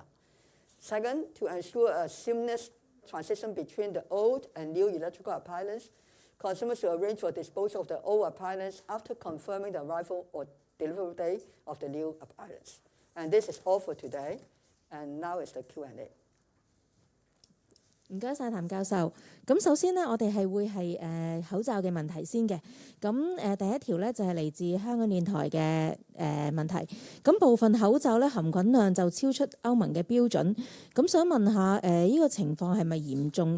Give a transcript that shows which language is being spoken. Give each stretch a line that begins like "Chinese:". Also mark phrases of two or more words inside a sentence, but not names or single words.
English: Second, to ensure a seamless transition between the old and new electrical appliance, consumers should arrange for disposal of the old appliance after confirming the arrival or delivery day of the new appliance. And this is all for today. And now is the Q&A.
Cantonese: 唔該晒譚教授。咁首先呢，我哋係會係口罩嘅問題先嘅。咁第一條呢，就係嚟自香港電台嘅問題。咁部分口罩呢，含菌量就超出歐盟嘅標準。咁想問下呢個情況係咪嚴重？